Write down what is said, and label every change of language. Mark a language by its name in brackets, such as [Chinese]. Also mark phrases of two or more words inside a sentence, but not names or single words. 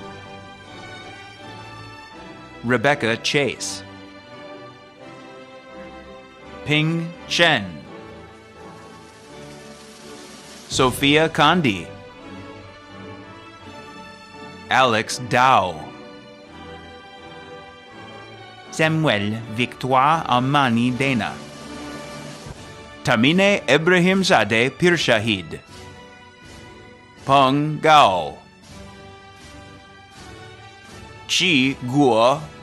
[English] Rebecca Chase, Ping Chen, Sophia Kandi, Alex Dow, Samuel Victoire Amani Dena, Tamine Ibrahimzadeh Pirshahid, Peng Gao, Chi Guo,